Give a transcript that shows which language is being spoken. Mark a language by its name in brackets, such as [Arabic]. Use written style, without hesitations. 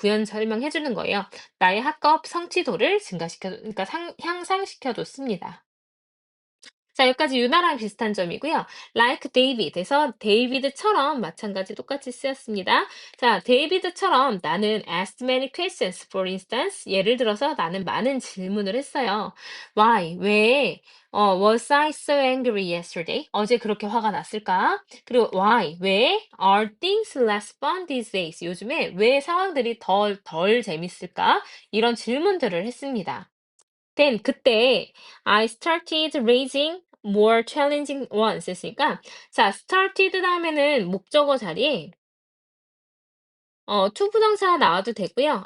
[Korean] 부연 설명해 주는 거예요. 나의 학업 성취도를 그러니까 향상시켜 줬습니다. 자, 여기까지 유나랑 비슷한 점이고요. Like David에서 데이비드처럼 마찬가지 똑같이 쓰였습니다. 자, 데이비드처럼 나는 [English] asked many questions. For instance, [Korean] 예를 들어서 나는 많은 질문을 했어요. [English] Why? [Korean] 왜? [English] Was I so angry yesterday? [Korean] 어제 그렇게 화가 났을까? 그리고 why? 왜? [English] Are things less fun these days? [Korean] 요즘에 왜 상황들이 덜 재밌을까? 이런 질문들을 했습니다. Then 그때 [English] I started raising more challenging ones [Korean] 했으니까 자, started 다음에는 목적어 자리에 to 부정사 나와도 되고요.